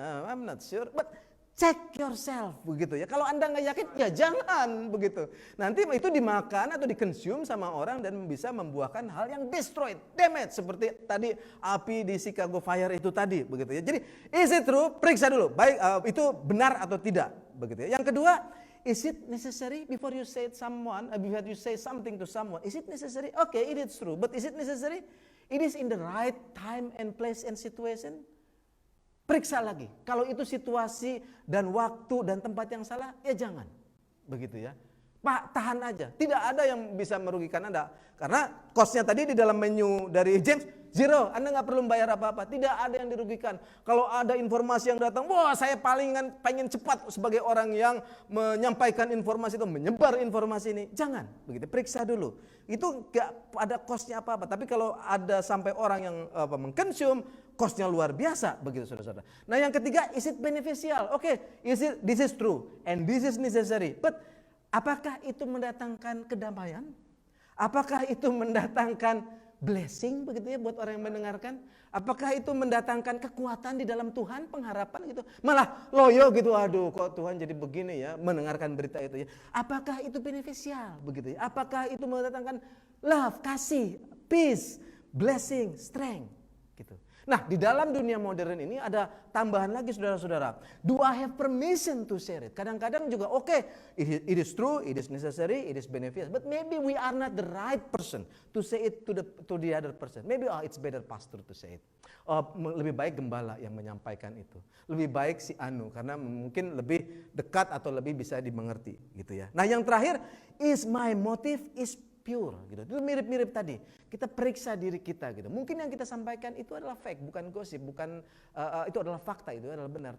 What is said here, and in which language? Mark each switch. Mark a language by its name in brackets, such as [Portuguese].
[English] I'm not sure, but check yourself [Indonesian] begitu ya. Kalau Anda nggak yakin, ya jangan begitu. Nanti itu dimakan atau dikonsum sama orang dan bisa membuahkan hal yang destroyed, damage, seperti tadi api di Chicago Fire itu tadi begitu ya. Jadi [English] is it true? [Indonesian] Periksa dulu, baik itu benar atau tidak begitu ya. Yang kedua, [English] is it necessary before you say before you say something to someone? Is it necessary? Okay, it is true, but is it necessary? It is in the right time and place and situation. [Indonesian] Periksa lagi. Kalau itu situasi dan waktu dan tempat yang salah, ya jangan. Begitu ya. Pak, tahan aja. Tidak ada yang bisa merugikan Anda. Karena cost-nya tadi di dalam menu dari James, zero. Anda nggak perlu bayar apa-apa. Tidak ada yang dirugikan. Kalau ada informasi yang datang, wah saya pengen cepat sebagai orang yang menyampaikan informasi itu, menyebar informasi ini. Jangan. Begitu, periksa dulu. Itu nggak ada cost-nya apa-apa. Tapi kalau ada sampai orang yang mengkonsum, cost-nya luar biasa. Begitu saudara-saudara. Nah yang ketiga, [English] is it beneficial? Oke, this is true and this is necessary. [Indonesian] But apakah itu mendatangkan kedamaian? Apakah itu mendatangkan blessing begitu ya buat orang yang mendengarkan? Apakah itu mendatangkan kekuatan di dalam Tuhan, pengharapan gitu? Malah loyo gitu, aduh kok Tuhan jadi begini ya mendengarkan berita itu ya. Apakah itu beneficial begitu ya? Apakah itu mendatangkan love, kasih, [English] peace, blessing, strength [Indonesian] gitu. Nah, di dalam dunia modern ini ada tambahan lagi saudara-saudara. [English] Do I have permission to share it? [Indonesian] Kadang-kadang juga [English] it is true, it is necessary, it is beneficial. But maybe we are not the right person to say it to the other person. Maybe it's better pastor to say it. [Indonesian] Lebih baik gembala yang menyampaikan itu. Lebih baik si Anu karena mungkin lebih dekat atau lebih bisa dimengerti gitu ya. Nah, yang terakhir, [English] is my motive is pure [Indonesian] gitu. Itu mirip-mirip tadi. Kita periksa diri kita gitu. Mungkin yang kita sampaikan itu adalah fake, bukan gosip, bukan itu adalah fakta, itu adalah benar.